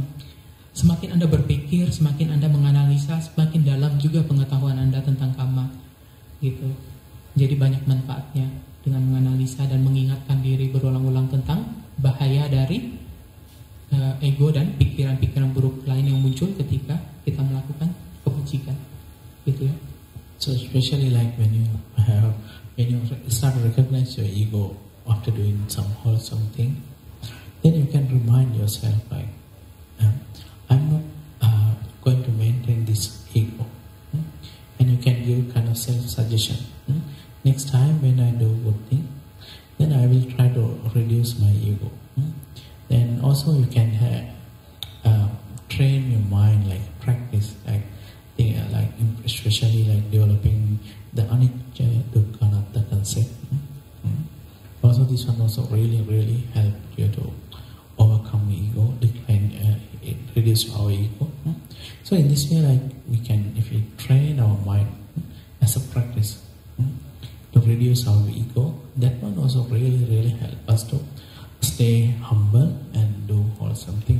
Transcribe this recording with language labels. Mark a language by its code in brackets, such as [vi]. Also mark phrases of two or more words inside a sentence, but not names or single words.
[id] Semakin Anda berpikir, semakin Anda menganalisa, semakin dalam juga pengetahuan Anda tentang karma, gitu. Jadi banyak manfaatnya dengan menganalisa dan mengingatkan diri berulang-ulang tentang bahaya dari ego dan pikiran-pikiran buruk lain yang muncul ketika kita melakukan kebajikan, gitu ya. [en] So especially like when you start to recognize your ego after doing some wholesome thing, then you can remind yourself like, I'm not going to maintain this ego, and you can give kind of self-suggestion. Next time when I do good thing, then I will try to reduce my ego. Then also you can train your mind, like practice, like especially like developing the [pi] anicca, dukkha, anatta [en] concept. Also this one also really help you to overcome ego, decline, reduce our ego. So in this way, like we can, if we train our mind as a practice to reduce our ego, that one also really help us to stay humble and do wholesome thing.